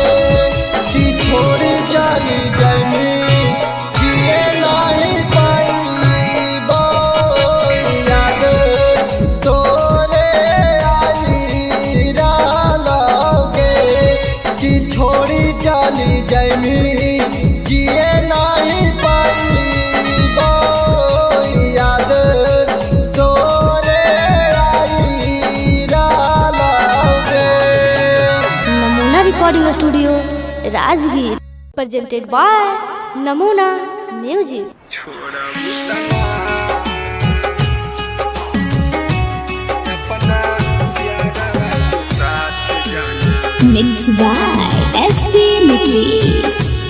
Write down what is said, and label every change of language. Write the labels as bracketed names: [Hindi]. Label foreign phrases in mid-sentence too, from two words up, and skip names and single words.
[Magahi] कि छोड़ी चली जाइनी जिए नहीं पाइबो याद तोरे आई डालोगे। कि छोड़ी चली जाइनी जिए नहीं पाइबो याद तोरे आई डालोगे। [English] Namuna Recording Studio Rajgir presented by Namuna Music. Mixed by SP Nikis.